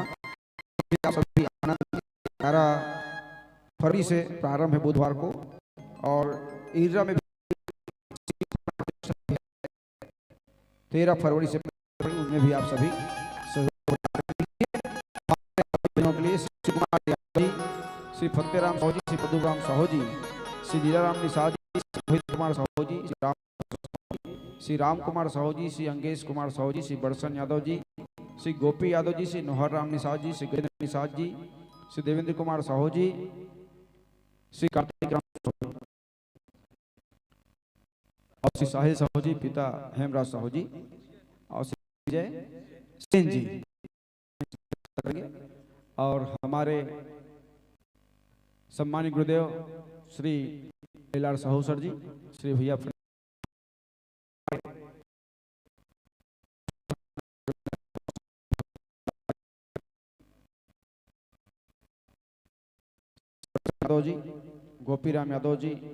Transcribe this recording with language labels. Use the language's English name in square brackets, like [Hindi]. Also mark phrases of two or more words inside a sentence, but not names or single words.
[Hindi] आप सभी आनंद 11 फरवरी से प्रारंभ है बुधवार को और ईर्जा में 13 फरवरी से उनमें भी आप सभी सहयोग के लिए श्री कुमार यादव जी, श्री फतेराम साहू जी, श्री पदुराम साहू जी, श्री लीलाराम निषाद जी, श्री रोहित कुमार साहू जी, श्री राम कुमार साहू जी, श्री अंगेश कुमार साहू जी, श्री बड़सन यादव जी, श्री गोपी यादव जी, श्री नोहर राम निषाद जी, श्री गजेंद्र निषाद जी, श्री देवेंद्र कुमार साहू जी, श्री कार्तिक राम साहू जी और श्री साहिल साहू जी, पिता हेमराज साहू जी और श्री विजय सिंह जी और हमारे सम्मानित गुरुदेव श्री एलार साहू सर जी, श्री भैया यादव जी, गोपीराम यादव जी,